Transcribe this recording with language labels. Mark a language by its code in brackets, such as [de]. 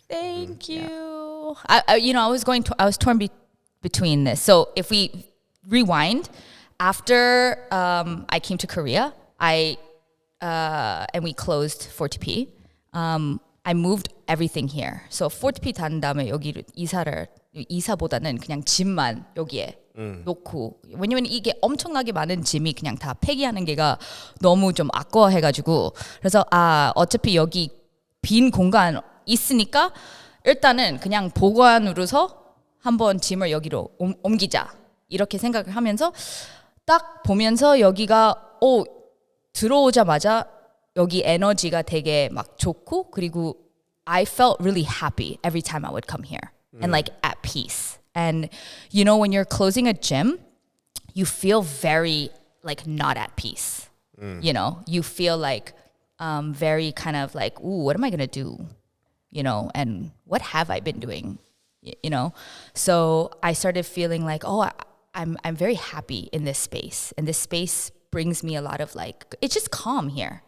[en] Thank you. I was torn between this. So if we rewind, after I came to Korea, and we closed 40p. I moved everything here. [ko] So 40p 단 다음에 여기를 이사보다는 그냥 짐만 여기에 놓고, 왜냐면 이게 엄청나게 많은 짐이 그냥 다 폐기하는 게가 너무 좀 아까워해가지고, 그래서 어차피 여기 빈 공간 있으니까 일단은 그냥 보관으로서 한번 짐을 여기로 옮기자 이렇게 생각을 하면서 딱 보면서 여기가 들어오자마자 여기 에너지가 되게 막 좋고, 그리고 [en] I felt really happy every time I would come here and like at peace. And you know, when you're closing a gym, you feel very like not at peace. You know, you feel like very kind of like, ooh, what am I gonna do? you know, and what have I been doing, you know? So I started feeling like, oh, I'm very happy in this space, and this space brings me a lot of like, it's just calm here.